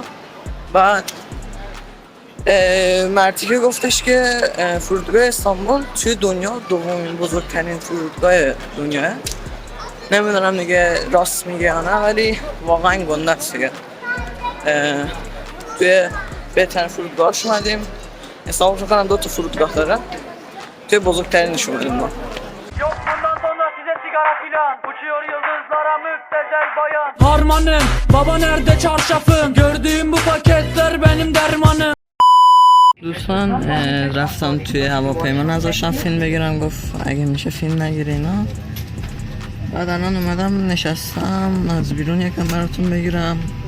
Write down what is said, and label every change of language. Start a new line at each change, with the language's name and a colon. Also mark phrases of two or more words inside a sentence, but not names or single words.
Persian: بعد مرتیکه گفتش که فرودگاه استانبول توی دنیا دومین بزرگترین فرودگاه دنیاه. نمیدونم دیگه راست میگه یا نه ولی واقعا گنده است دیگه. توی بهترین فرودگاهش اومدیم. استانبول فکر کنم 2 تا فرودگاه داره. توی بزرگترینش اومدیم ما.
Turkish: Yok bundan sonra size sigara filan. Uçuyor yıldızlara müptezel bayan. Harmanım, baba nerede çarşafım? Gördüğüm bu paketler benim dermanım.
Persian: دوستان رفتم توی هواپیما نذاشتم فیلم بگیرم گفت اگه میشه فیلم نگیره اینا. بعد الان اومدم نشستم از بیرون یکم براتون بگیرم.